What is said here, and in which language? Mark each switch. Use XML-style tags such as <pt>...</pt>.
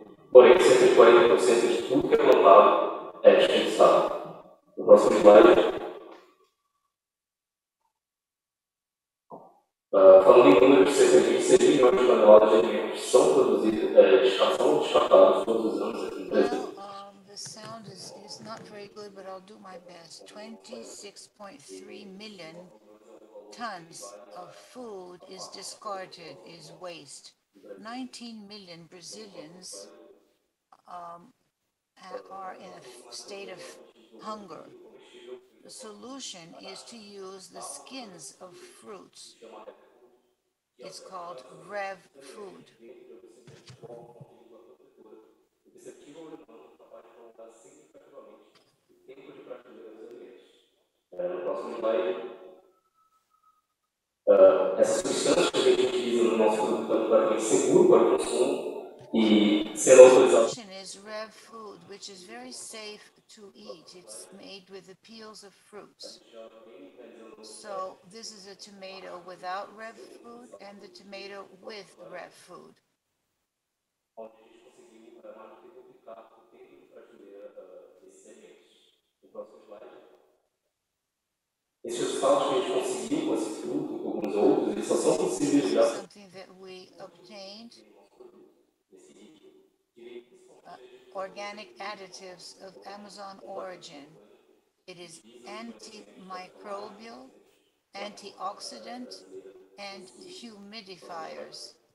<pt>Porém, cerca de 40% de tudo que é plantado é desperdiçado. No próximo slide, falando em números, cerca de 26 milhões de toneladas de alimentos são produzidos, são descartados todos os anos aqui no Brasil.</pt> <en>The sound is not very good, but I'll do my best. 26.3 million tons of food is discarded, is waste. 19 million Brazilians are in a state of hunger. The solution is to use the skins of fruits. It's called Rev food.</en> <pt>No próximo slide, essa substância que a gente utiliza no nosso produto é completamente seguro para o consumo e sendo autorizado.</pt> <en>The solution is Rev food, which is very safe to eat. It's made with the peels of fruits. So this is a tomato without Rev food and the tomato with Rev food.</en> <pt>Esses resultados que a gente conseguiu com esse fruto e com alguns outros, eles só são possíveis graças a</pt> <en>something that we obtained. Organic additives of Amazon origin. It is antimicrobial, antioxidant, and humidifiers.</en>